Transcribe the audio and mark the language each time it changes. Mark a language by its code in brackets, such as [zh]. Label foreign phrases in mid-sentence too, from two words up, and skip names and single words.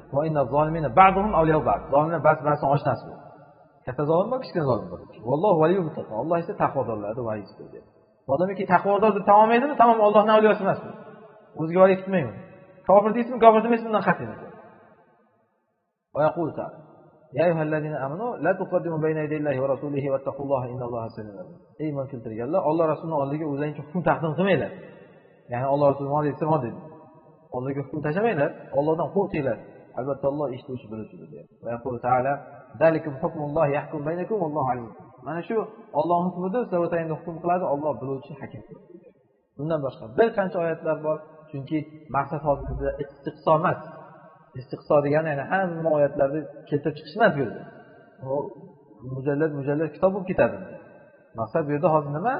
[ar] وإن الظالمين بعضهم أولياء بعض. [uz] Zolimlar ba'zi-ba'zining oshnasi bo'ladi. Katta zolim bor, kichkina zolim bor. [ar] والله ولي المتقين. [uz] Alloh esa taqvodorlarning valiysidir dedi. Odamki taqvodor deb tamom edimi? Tamom Allohning avliyosi emas. O'ziga valiy tutmayman. Kofir deysizmi, kofir demaysiz, bundan qat'iy nazar. [ar] ويقول تعالى يا أيها الذين آمنوا لا تقدموا بين يدي الله ورسوله واتقوا الله إن الله سميع عليم." [uz] Iymon keltirganlar, Alloh rasulining oldiga o'zingizga hukm taqdim qilmanglar. Ya'ni Alloh rasulining oldiga desa dedi. Oldiga hukm tashamanglar, Allohdan qo'rqinglar. Albatta Alloh eshituvchi biluvchidir dedi. [ar] ويقول تعالى ذلكم حكم الله يحكم بينكم والله عليم." [uz] Mana shu Alloh hukmidir, sizlar o'rtangizda hukm qiladi, Alloh biluvchi, hakimdir. Bundan boshqa bir qancha oyatlar bor, chunki maqsad hozirda istiqso emas. Istiqso degani ya'ni hamma oyatlarni keltirib chiqish emas bu yerda. U mujallad kitob bo'lib ketadi. Maqsad bu yerda hozir nima?